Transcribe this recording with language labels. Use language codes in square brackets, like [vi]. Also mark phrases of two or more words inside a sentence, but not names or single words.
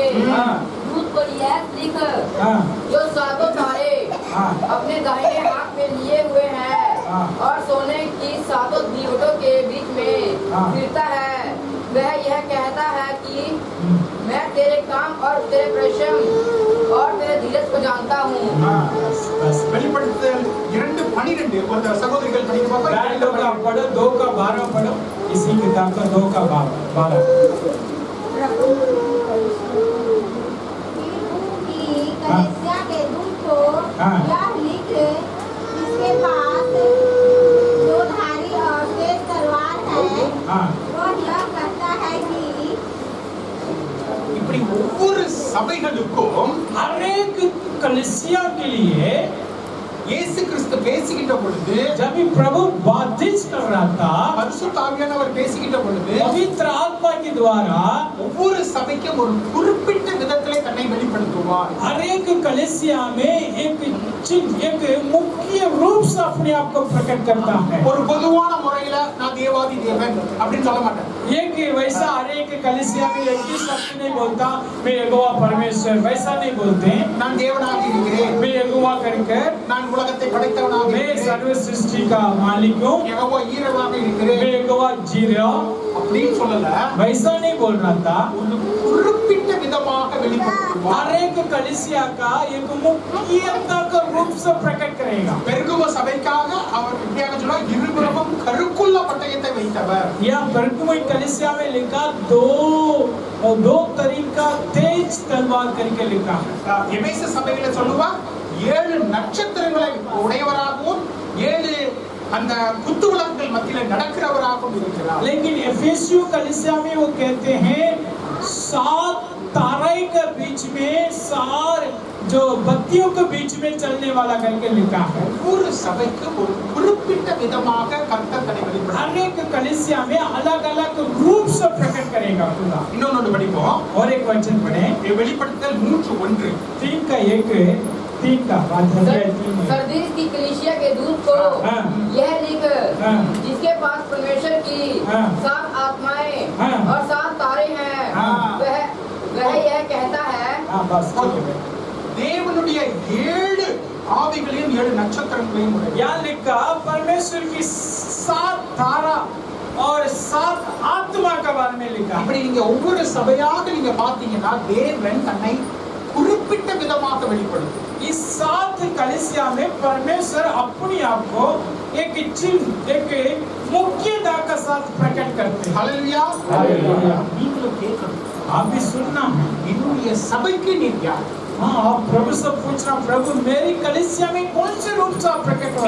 [hi] हाँ दूत को यह लिख, हाँ जो सातों तारे हाँ अपने दाहिने हाथ में लिए हुए हैं हाँ। और सोने की सातों दीवटों के बीच में हाँ। फिरता है, वह यह कहता है कि मैं तेरे काम और तेरे परिश्रम और तेरे धीरज को जानता हूँ। हाँ बस [ta] வெளிப்படுத்தல் 2:12. ஒரு சகோதரிகள் படிக்க [hi] बहन लोग आप पढ़ो 2 का 12 पढ़ो। इसी किताब का 2 का 12। की कलीसिया के दूत को हाँ। यह लिख, जिसके पास दो धारी और तेज तलवार है, हाँ वह यह कहता है कि [ta] இப்படி ஒவ்வொரு சபைகளுக்கும் [hi] हर एक कलीसिया के लिए [ta] இயேசு கிறிஸ்து பேசிக்கிட்ட பொழுது, [hi] जब भी प्रभु बातचीत कर रहा था, [ta] பரிசுத்த ஆவியானவர் பேசிக்கிட்ட பொழுது, [hi] पवित्र आत्मा के द्वारा [ta] ஒவ்வொரு சபைக்கும் ஒரு குறிப்பிட்ட விதத்திலே தன்னை வெளிப்படுத்துவார். [hi] हर एक कलीसिया में एक मुख्य रूप से अपने आप को प्रकट करता है। [ta] ஒரு பொதுவான முறையில நான் தேவாதி தேவன் அப்படின்னு சொல்ல மாட்டேன். [hi] एक वैसा हर एक कलीसिया में एक ही शब्द नहीं बोलता मैं यहोवा परमेश्वर, वैसा नहीं बोलते। [ta] நான் தேவனாக இருக்கிறேன், [hi] मैं यहोवा करके [ta] நான் உலகத்தை படைத்தவனாக [hi] मैं [ta] இருக்கிறேன், [hi] सर्व सृष्टि का मालिक हूँ, [ta] யெகோவா ஈரவாக [hi] मैं [ta] இருக்கிறேன் [hi] यहोवा जी रहा हूँ, [ta] அப்படின்னு சொல்லல. [hi] वैसा नहीं बोल रहा था। [ta] ஒரு குறிப்பிட்ட விதமாக வெளிப்படுத்துவார். [hi] हर एक कलीसिया का एक मुख्यता का रूप से प्रकट करेगा। [ta] பெருகுவ சபைக்காக அவர் இப்படியாக சொல்ல, இருபுறமும் கருக்குள்ள பட்டயத்தை வைத்தவர். [hi] यह बरकुमई कलीसिया में लिखा दो तरीका तेज तलवार करके लिखा है। [ta] எபேசு சபையில சொல்லுவார், 7 நட்சத்திரங்களை உடையவராகவும் 7 அந்த குத்து விளக்குகள் மத்தியில நடக்கிறவராகவும் இருக்கிறார். [hi] लेकिन एफेसियो कलीसिया में वो कहते हैं 7 तारे के बीच में 7 जो बत्तियों के बीच में चलने वाला करके लिखा है। [ta] ஒவ்வொரு சபைக்கும் ஒரு குறிப்பிட்ட விதமாக கர்த்தர் தன்னை வெளிப்படுத்துவார். [hi] हर एक कलीसिया में अलग अलग रूप से प्रकट करेगा खुदा। [ta] இன்னொன்னு படிப்போம். [hi] और एक वचन पढ़े, [ta] வெளிப்படுத்தல் 3:1. [hi] 3 का 1, 3 का अध्याय 3 में। सरदीस की कलीसिया के दूत को हाँ। यह लिख, हाँ। जिसके पास परमेश्वर की हाँ। 7 आत्माएं हाँ। और 7 तारे हैं, हाँ। वह यह कहता है, हाँ बस ठीक है। [ta] தேவனுடைய 7 ஆவிகளையும் 7 நட்சத்திரங்களையும் உடையவர். [hi] यहाँ लिखा परमेश्वर की 7 तारा और 7 आत्मा के बारे में लिखा है। [ta] இப்படி நீங்க ஒவ்வொரு சபையாக நீங்க பாத்தீங்கன்னா தேவன் தன்னை குறிப்பிட்ட விதமாக வெளிப்படுத்தும். [hi] इस 7 कलीसिया में परमेश्वर अपने आप को एक चिन्ह, एक मुख्यता के साथ प्रकट करते हैं। [ta] ஹல்லேலூயா. [hi] हालेलुया। [ta] நீங்களும் கேட்கணும், [hi] आप भी सुनना है। [ta] என்னுடைய சபைக்கு நீர் யார்? [hi] हाँ आप प्रभु से पूछना, प्रभु मेरी कलीसिया में कौन से रूप से आप प्रकट हो रहे